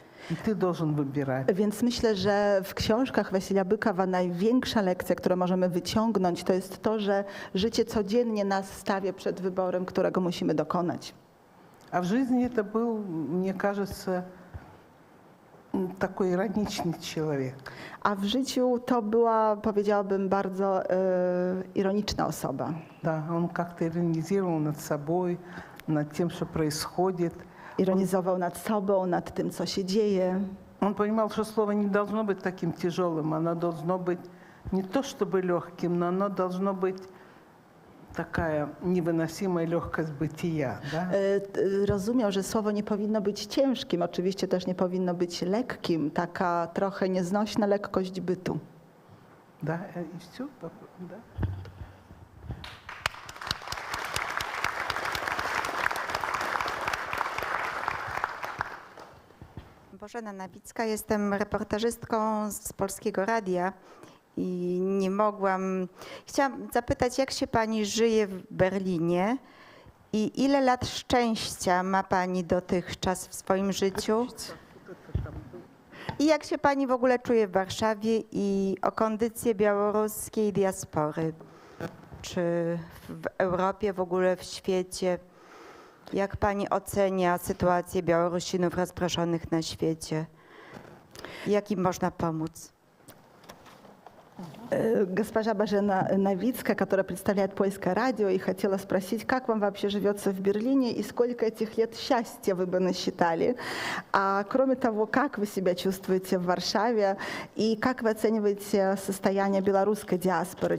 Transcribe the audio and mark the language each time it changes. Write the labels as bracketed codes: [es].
[pl] I ty [ru] должен [pl] wybierać. Więc myślę, że w książkach Wasilija Bykowa największa lekcja, którą możemy wyciągnąć, to jest to, że życie codziennie nas stawia przed wyborem, którego musimy dokonać. [ru] А в жизни это был, мне кажется, такой ироничный человек. [pl] A w życiu to była, powiedziałabym, bardzo ironiczna osoba. [ru] Да, он как-то иронизировал над собой, над тем, что происходит. [pl] Ironizował nad sobą, nad tym, co się dzieje. [ru] Он понимал, что слово не должно быть таким тяжелым, оно должно быть не то чтобы легким, но оно должно быть такая невыносимая легкость бытия. Да? [pl] Rozumiał, że słowo nie powinno być ciężkim, oczywiście też nie powinno być lekkim, taka trochę nieznośna lekkość bytu. [ru] Да, и все. Да. [pl] Bożena Nawicka, jestem reportażystką z Polskiego Radia i nie mogłam... Chciałam zapytać, jak się pani żyje w Berlinie i ile lat szczęścia ma pani dotychczas w swoim życiu? I jak się pani w ogóle czuje w Warszawie i o kondycję białoruskiej diaspory? Czy w Europie, w ogóle w świecie? Jak pani ocenia sytuację Białorusinów rozproszonych na świecie? Jak im można pomóc? [ru] Госпожа Божена Новицкая, которая представляет Польское радио, и хотела спросить, как вам вообще живется в Берлине и сколько этих лет счастья вы бы насчитали? А кроме того, как вы себя чувствуете в Варшаве и как вы оцениваете состояние белорусской диаспоры?